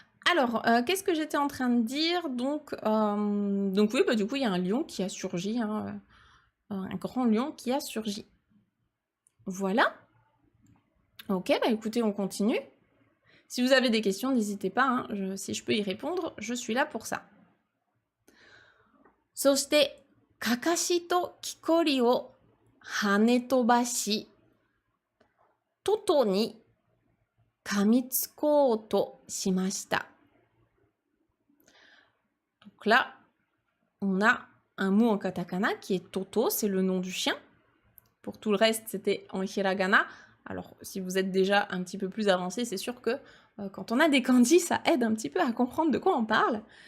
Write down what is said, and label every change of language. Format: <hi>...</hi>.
<fr>Alors, qu'est-ce que j'étais en train de dire? Donc oui, bah, du coup, il y a un lion qui a surgi, hein, un grand lion qui a surgi. Voilà. Ok, bah écoutez, on continue. Si vous avez des questions, n'hésitez pas, hein, si je peux y répondre, je suis là pour ça.</fr> <ja>そして、かかしときこりを跳ね飛ばし、トトに噛みつこうとしました。</ja> <fr>Donc là, on a un mot en katakana qui est Toto, c'est le nom du chien. Pour tout le reste, c'était en hiragana. Alors, si vous êtes déjà un petit peu plus avancé, c'est sûr que quand on a des kanji, ça aide un petit peu à comprendre de quoi on parle.</fr>